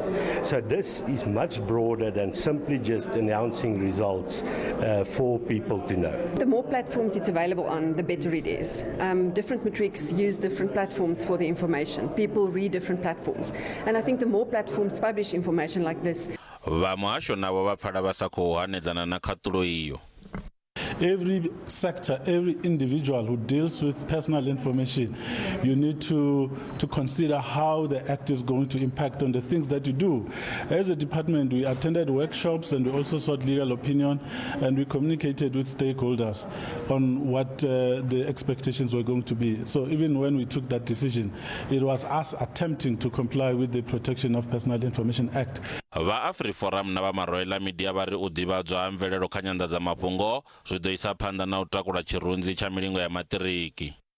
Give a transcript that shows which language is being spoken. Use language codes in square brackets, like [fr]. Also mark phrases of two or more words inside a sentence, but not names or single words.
[en] So this is much broader than simply just announcing results for people to know. The more platforms it's available on, the better it is. Different matrics use different platforms for the information. People read different platforms. And I think the more platforms publish information like this. [ve] Vha muhasho navho vha pfala vha sa khou hanedzana na khaṱulo iyo. [en] Every sector, every individual who deals with personal information, you need to consider how the act is going to impact on the things that you do. As a department, we attended workshops and we also sought legal opinion, and we communicated with stakeholders on what the expectations were going to be. So even when we took that decision, it was us attempting to comply with the Protection of Personal Information Act. [ve] Vha Afriforum na vha Moroela Media vari u ḓivhadzwa ha mvelelo kha nyandza-mafhungo zwi ḓo isa phanḓa na u takula tshirunzi tsha milingo ya matiriki.